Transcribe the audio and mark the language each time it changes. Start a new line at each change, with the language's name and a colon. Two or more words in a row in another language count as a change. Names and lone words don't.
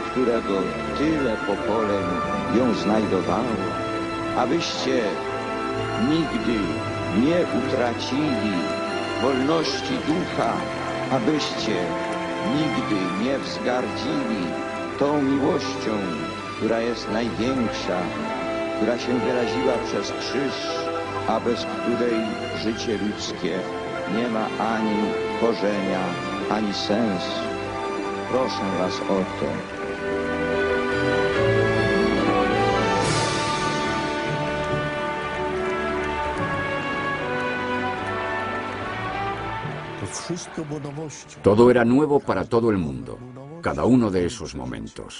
Polish: którego tyle pokoleń ją znajdowało, abyście nigdy nie utracili wolności ducha, abyście nigdy nie wzgardzili tą miłością, która jest największa, która się wyraziła przez krzyż, a bez której życie ludzkie nie ma ani korzenia, ani sensu. Proszę was o to.
Spanish: Todo era nuevo para todo el mundo, cada uno de esos momentos.